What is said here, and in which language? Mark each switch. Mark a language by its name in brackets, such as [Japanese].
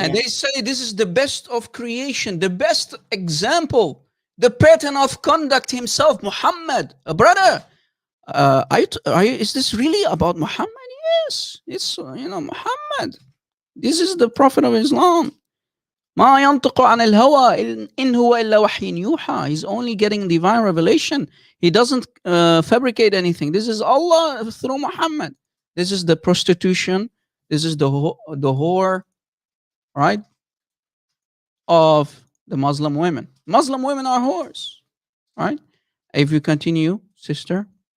[English] And they say this is the best of creation, the best example, the pattern of conduct himself, Muhammad. Brother, is this really about Muhammad? Yes, it's, Muhammad. This is the Prophet of Islam. [Arabic] ما ينطق عن الهوى إن هو إلا وحي يوحى. [English] He's only getting divine revelation. He doesn't fabricate anything. This is Allah through Muhammad. This is the prostitution. This is the whore, right, of the Muslim women. Muslim women are whores, right? If you continue, sister.